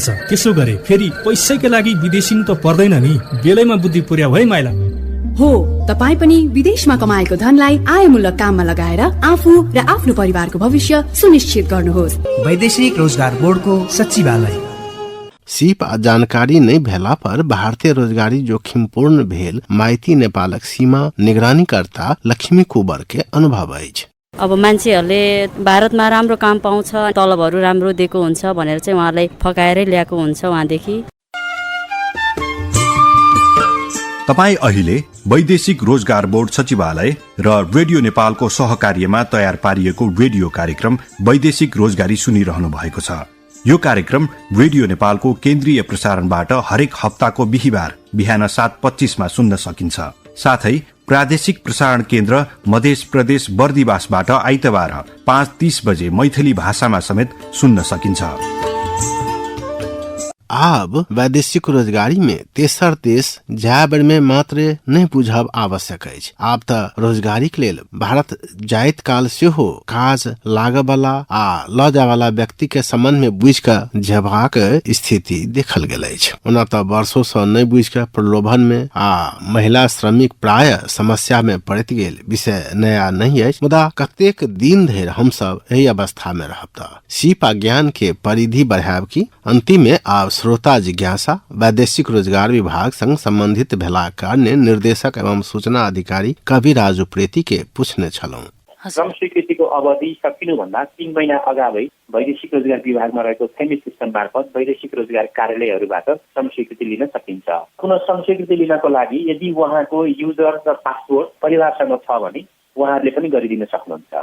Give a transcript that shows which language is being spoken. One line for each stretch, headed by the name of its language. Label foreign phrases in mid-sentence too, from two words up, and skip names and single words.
Nepali: त्यसो गरे फेरि पैसैका लागि विदेशी त पर्दैन नि। बेलैमा बुद्धि पुर्याऊ है माइला। हो, तपाई पनि विदेशमा कमाएको धनलाई आयमूलक काममा लगाएर आफू र आफ्नो परिवारको भविष्य सुनिश्चित गर्नुहोस्। वैदेशिक रोजगार बोर्डको सचिवालय।
Maithili: सिप आ जानकारी नहीं भेला पर भारतीय रोजगारी जोखिमपूर्ण भेल माइती नेपालक सीमा निगरानीकर्ता लक्ष्मी कुबर के अनुभव अछि।
Nepali: अब मान्छेहरूले भारतमा राम्रो काम पाउँछ, तलबहरू राम्रो दिएको हुन्छ भनेर चाहिँ उहाँलाई फकाएरै ल्याएको हुन्छ वहाँदेखि। तपाईँ अहिले वैदेशिक रोजगार बोर्ड सचिवालय र रेडियो नेपालको सहकार्यमा तयार पारिएको रेडियो कार्यक्रम वैदेशिक रोजगारी सुनिरहनु भएको छ। यो कार्यक्रम रेडियो नेपालको केन्द्रीय प्रसारणबाट हरेक हप्ताको बिहीबार बिहान 7:25 मा सुन्न सकिन्छ। साथै प्रादेशिक प्रसारण केन्द्र मध्य प्रदेश बर्दिवासबाट आइतबार 5:30 बजे मैथिली भाषामा समेत सुन्न सकिन्छ।
Maithili: आब वैदेशिक रोजगारी में तेसर देश जाय बेर में मात्र नहीं बुझब आवश्यक अछि। आब तऽ रोजगारी के लेल भारत जाइत काल सेहो काज लागऽ वाला आ ल जाय वाला व्यक्ति के संबंध में बुझ कऽ जेबाक स्थिति देखल गेल अछि। ओना तऽ वर्षों से नहीं बुझ कऽ प्रलोभन में आ महिला श्रमिक प्राय समस्या में पड़ैत गेल विषय नया नहीं अछि, मुदा कतेक दिन धरि हम सब एहि अवस्था में रहब तऽ सीप आ ज्ञान के परिधि बढ़ायब की। अंतिम में आब श्रोता जिज्ञासा वैदेशिक रोजगार विभाग संग संबंधित भेला कारणे निर्देशक एवं सूचना अधिकारी कविराज उप्रेती के पूछने छलौं।
Nepali: श्रम स्वीकृतिको अवधि सकिनुभन्दा 3 महिना अगावै वैदेशिक रोजगार विभागमा रहेको फेमिस सिस्टम मार्फत वैदेशिक रोजगार कार्यालयहरूबाट श्रम स्वीकृति लिन सकिन्छ। पुनः श्रम स्वीकृति लिनको लागि यदि उहाँको युजर र पासपोर्ट परिवारसँग छ भने उहाँहरूले पनि गरिदिन सक्नुहुन्छ।